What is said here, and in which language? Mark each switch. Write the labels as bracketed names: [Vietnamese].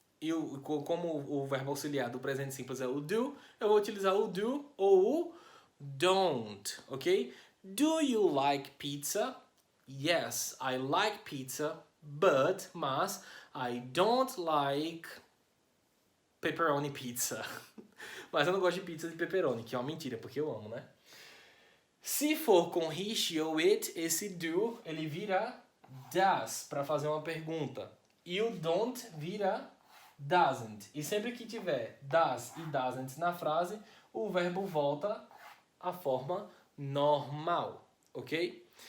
[Portuguese] E como o verbo auxiliar do presente simples é o do, eu vou utilizar o do ou o don't, ok? [English] Do you like pizza? Yes, I like pizza, [Portuguese] mas [English] I don't like pepperoni pizza. [Portuguese] Mas eu não gosto de pizza de pepperoni, que é uma mentira, porque eu amo, né? Se for com he, she ou it, esse do, ele vira does para fazer uma pergunta. E o don't vira doesn't. E sempre que tiver does e doesn't na frase, o verbo volta à forma normal, ok?